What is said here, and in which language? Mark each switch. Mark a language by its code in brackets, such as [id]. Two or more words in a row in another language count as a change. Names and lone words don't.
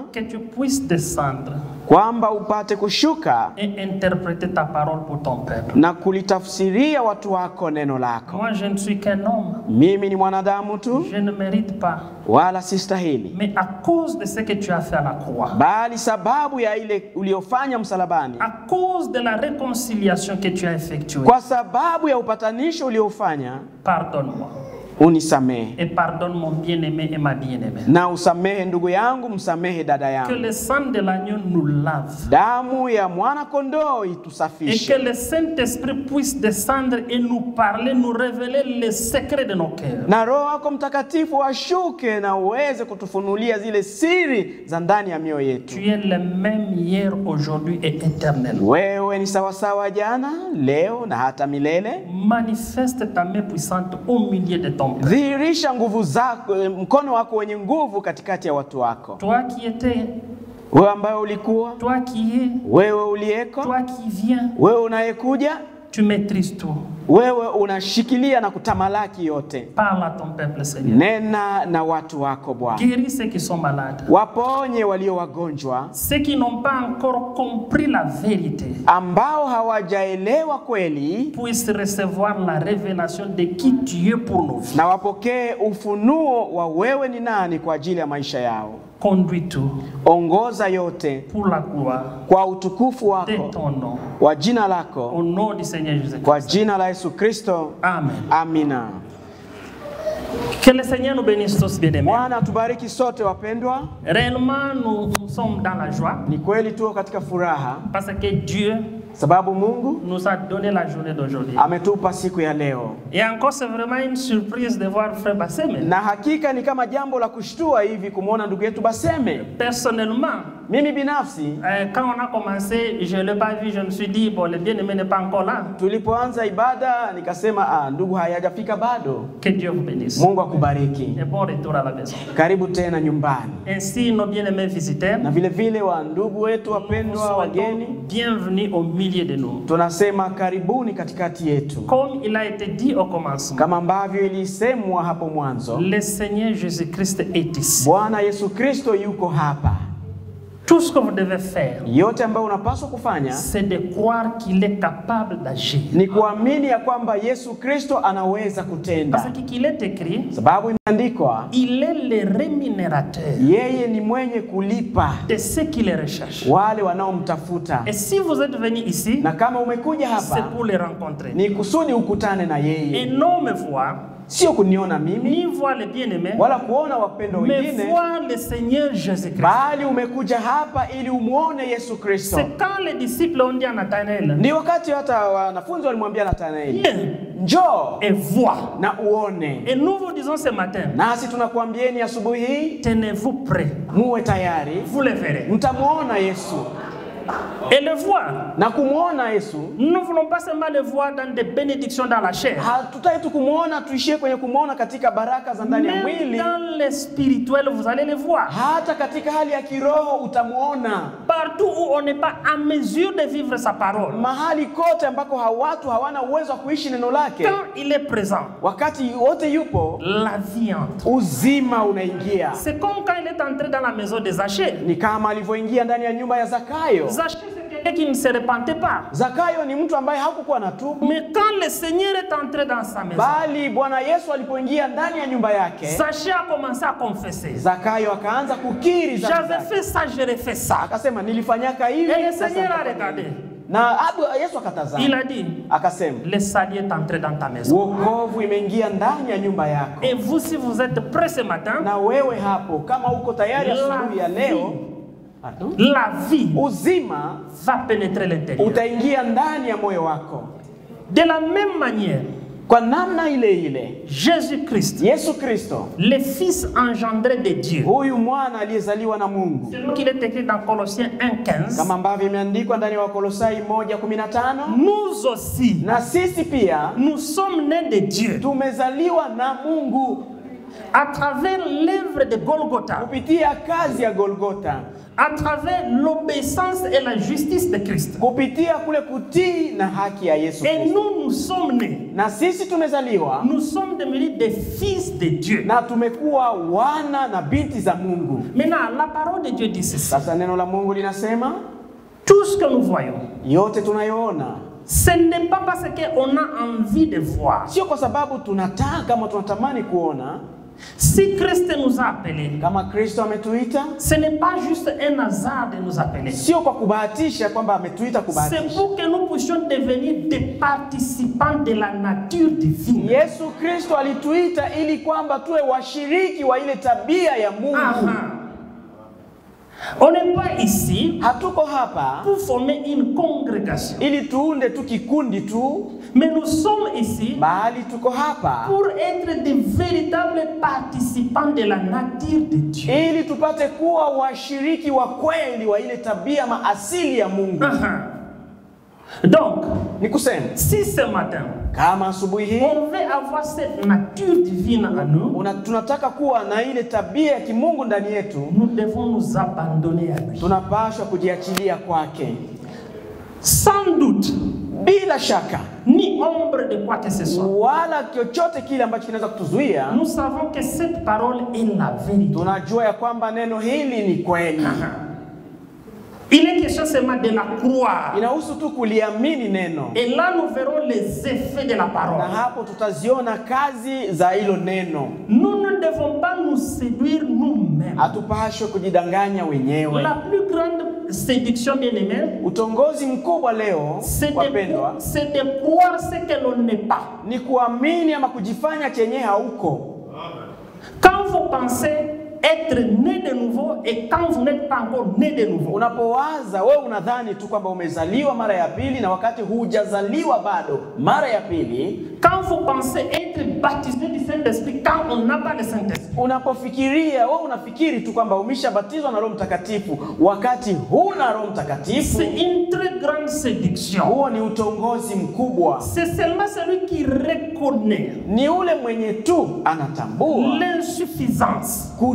[fr] que tu puisses descendre [sw] kwamba upate kushuka [fr] et interpréter ta parole pour ton peuple. [sw] na kulitafsiria watu wako neno lako. [fr] Moi, je ne suis qu'un homme. [sw] Mimi ni mwanadamu tu, [fr] Je ne mérite pas. [sw] wala sistahili, [fr] Mais à cause de ce que tu as fait à la croix, [sw] bali sababu ya ile uliofanya msalabani, [fr] à cause de la réconciliation que tu as effectuée, [sw] kwa sababu ya upatanisho uliofanya, [fr] pardonne-moi. [sw] unisamehe. [fr] Et pardonne mon bien-aimé et ma bien-aimée. [sw] Na usamehe ndugu yangu, msamehe dada [fr] Que [sw] yangu. [fr] le sang de l'agneau nous lave. [sw] Damu ya mwana kondoo [fr] Et [sw] itusafishe. [fr] que le Saint-Esprit puisse descendre et nous parler, nous révéler les secrets de nos cœurs. [sw] Na Roho yako Mtakatifu ashuke na uweze kutufunulia zile siri za ndani ya mioyo yetu. [fr] Tu es le même hier, aujourd'hui et éternel. [sw] Wewe ni sawasawa jana, leo na hata milele. [fr] Manifeste ta main puissante au milieu de ton peuple. [sw] Dhihirisha nguvu zako, mkono wako wenye nguvu katikati ya watu wako. [fr] Toi qui étais, [sw] Wewe ambaye ulikuwa, [fr] toi qui es, [sw] wewe uliyeko, [fr] toi qui viens, [sw] wewe unayekuja, [fr] tu maîtrises tout. [sw] wewe unashikilia na kutamalaki yote. [fr] Parle à ton peuple, Seigneur. [sw] Nena na watu wako Bwana. [fr] Guéris ceux qui sont malades. [sw] Waponye walio wagonjwa, [fr] Ceux qui n'ont pas encore compris la vérité [sw] ambao hawajaelewa kweli, [fr] puissent recevoir la révélation de qui tu es pour nos vies. [sw] na wapokee ufunuo wa wewe ni nani kwa ajili ya maisha yao. [fr] Conduis tout [sw] Ongoza yote [fr] pour la gloire [sw] kwa utukufu [fr] de [sw] wako, [fr] ton nom. [sw] wa jina lako, [fr] Au nom du Seigneur Jésus-Christ. [sw] kwa jina la Yesu Kristo. [fr] Amen. [sw] Amina. [fr] Que le Seigneur nous bénisse tous, bien-aimés. [sw] Bwana tubariki sote wapendwa. [fr] Réellement, nous sommes dans la joie [sw] Ni kweli tuko katika furaha [fr] parce que Dieu [sw] sababu Mungu [fr] nous a donné la journée d'aujourd'hui. [sw] ametupa siku ya leo. [fr] Et encore, c'est vraiment une surprise de voir Frère Basseme. [sw] Na hakika ni kama jambo la kushtua hivi kumwona ndugu yetu Baseme. [fr] Personnellement, [sw] Mimi binafsi [fr] quand on a commencé, je ne l'ai pas vu, je me suis dit, bon, le bien-aimé n'est pas encore là. [sw] tulipoanza ibada nikasema ndugu hayajafika bado. [fr] Que Dieu vous bénisse. [sw] Mungu akubariki. [fr] Et bon retour à la maison. [sw] Karibu tena nyumbani. [fr] Ainsi, nos bien-aimés visiteurs, [sw] Na vile vile wa ndugu wetu wapendwa wageni, [fr] bienvenue au milieu de nous. [sw] tunasema karibuni katikati yetu. [fr] Comme il a été dit au commencement, [sw] Kama ambavyo ilisemwa hapo mwanzo, [fr] le Seigneur Jésus-Christ est ici. [sw] Bwana Yesu Kristo yuko hapa. [fr] Tout ce que vous devez faire, [sw] Yote ambayo unapaswa kufanya [fr] c'est de croire qu'il est capable d'agir. [sw] ni kuamini ya kwamba Yesu Kristo anaweza [fr] Parce [sw] kutenda. [fr] qu'il est écrit, [sw] Sababu imeandikwa, [fr] il est le rémunérateur [sw] yeye ni mwenye kulipa [fr] de ceux qui le recherchent. [sw] wale wanaomtafuta. [fr] Et si vous êtes venu ici, [sw] Na kama umekuja [fr] c'est [sw] hapa [fr] pour les rencontrer. [sw] ni kusudi ukutane na [fr] Et [sw] yeye, [fr] non me voir, [sw] sio kuniona mimi [fr] ni voir les bien-aimés, [sw] wala kuona wapendo [fr] mais [sw] wengine, [fr] voir le Seigneur Jésus-Christ. [sw] bali umekuja hapa ili umuone Yesu Kristo. [fr] C'est quand les disciples ont dit à Nathanaël, [sw] Ni wakati hata wanafunzi walimwambia Nathanaeli, [fr] viens [sw] njoo [fr] et vois. [sw] na uone. [fr] Et nous vous disons ce matin, [sw] Nasi tunakuambieni asubuhi hii, [fr] tenez-vous prêts, [sw] muwe tayari, [fr] vous le verrez. [sw] mtamuona Yesu. [fr] Et le voir, [sw] Na kumuona Yesu, [fr] nous ne voulons pas seulement le voir dans des bénédictions dans la chair, [sw] hatutaki tu kumuona tuishie kwenye kumuona katika baraka za ndani ya [fr] même [sw] mwili, [fr] dans le spirituel, vous allez le voir. [sw] hata katika hali ya kiroho utamuona. [fr] Partout où on n'est pas en mesure de vivre sa parole, [sw] Mahali kote ambako watu hawana uwezo wa kuishi neno lake, [fr] quand il est présent, [sw] wakati wote yupo, [fr] la vie entre. [sw] uzima unaingia. [fr] C'est comme quand il est entré dans la maison de Zachée. [sw] Ni kama alivyoingia ndani ya nyumba ya Zakayo. [fr] Zachée, c'est quelqu'un qui ne se repentait pas. [sw] Zakayo ni mtu ambaye hakukuwa na tubu, [fr] Mais quand le Seigneur est entré dans sa maison, [sw] bali Bwana Yesu alipoingia ndani ya nyumba yake, [fr] Zachée a commencé à confesser. [sw] Zakayo akaanza kukiri dhambi [fr] J'avais [sw] zake. [fr] fait ça, je refais ça. [sw] Akasema nilifanyaka hivi. [fr] Et le [sw] sasa [fr] Seigneur a [sw] nitafanya [fr] regardé. [sw] hivi. Na Yesu akatazama. [fr] Il a dit, [sw] Akasema, [fr] le salut est entré dans ta maison. [sw] wokovu imeingia ndani ya nyumba yako. [fr] Et vous, si vous êtes prêts ce matin, [sw] Na wewe hapo kama uko tayari asubuhi ya leo, [fr] la vie [sw] uzima [fr] va pénétrer l'intérieur. [sw] utaingia ndani ya moyo wako. [fr] De la même manière, [sw] Kwa namna ile ile, [fr] Jésus-Christ, [sw] Yesu Kristo, [fr] le Fils engendré de Dieu, [sw] huyu mwana aliyezaliwa na Mungu, [fr] selon qu'il est écrit dans Colossiens 1:15, [sw] kama ambavyo imeandikwa ndani ya Wakolosai 1:15, [fr] nous aussi, [sw] na sisi pia [fr] nous sommes nés de Dieu [sw] tumezaliwa na Mungu [fr] à travers l'œuvre de Golgotha, [sw] kupitia kazi ya Golgotha, [fr] à travers l'obéissance et la justice de Christ. [sw] kupitia kule kutii na haki ya Yesu [fr] Et [sw] Kristo. [fr] nous sommes nés, [sw] Na sisi tumezaliwa [fr] nous sommes devenus des fils de Dieu. [sw] na tumekuwa wana na binti za Mungu. [fr] Maintenant, la parole de Dieu dit ceci. [sw] Sasa neno la Mungu linasema, [fr] Tout ce que nous voyons, [sw] yote tunayoona [fr] ce n'est pas parce qu'on a envie de voir, [sw] sio kwa sababu tunataka kama tunatamani kuona, [fr] Si Christ nous a appelés, [sw] kama Kristo ametuita, [fr] ce n'est pas juste un hasard de nous appeler. [sw] sio kwa kubahatisha kwamba ametuita [fr] C'est [sw] kubahatisha. [fr] pour que nous puissions devenir des participants de la nature divine. [sw] Yesu Kristo alituita ili kwamba tuwe washiriki wa ile tabia ya Mungu. [fr] On n'est pas ici [sw] hatuko hapa [fr] pour former une congrégation, [sw] ili tuunde tu kikundi tu, [fr] mais nous sommes ici [sw] bali tuko hapa [fr] pour être des véritables participants de la nature de Dieu. [sw] ili tupate kuwa washiriki wa kweli wa ile tabia maasili ya Mungu. [fr] Donc, [sw] ni kusema [fr] si ce matin [sw] kama asubuhi hii [fr] on veut avoir cette nature divine en nous, [sw] tunataka kuwa na ile tabia ya kimungu ndani yetu, [fr] nous devons nous abandonner à lui. [sw] Tunapaswa kujiachilia kwake. [fr] Sans doute, [sw] bila shaka, [fr] ni ombre de quoi que ce soit, [sw] wala chochote kile ambacho kinaweza kutuzuia. [fr] Nous savons que cette parole est la vérité. [sw] Tunajua ya kwamba neno hili ni kweli. [fr] Il est question seulement de la croire. [sw] Inahusu tu kuliamini neno. [fr] Et là nous verrons les effets de la parole. [sw] Na hapo tutaziona kazi za hilo neno. [fr] Nous ne devons pas nous séduire nous-mêmes. [sw] Hatupaswi kujidanganya wenyewe. [fr] La plus grande séduction, bien-aimés, [sw] utongozi mkubwa leo wapendwa, [fr] c'est de croire ce que l'on n'est pas. [sw] Ni kuamini ama kujifanya chenye hauko. [fr] Quand vous pensez être né de nouveau et quand vous n'êtes pas encore né de nouveau, [sw] unapowaza wewe unadhani tu kwamba umezaliwa mara ya pili na wakati hujazaliwa bado mara ya pili. [fr] Quand vous pensez être baptisé du Saint-Esprit quand on n'a pas le Saint-Esprit, [sw] unapofikiria wewe unafikiri tu kwamba umeshabatizwa na Roho Mtakatifu wakati huna Roho Mtakatifu. [fr] C'est une très grande séduction. [sw] Huo ni utongozi mkubwa. [fr] C'est seulement celui qui reconnaît, [sw] ni ule mwenye tu anatambua [fr] l'insuffisance,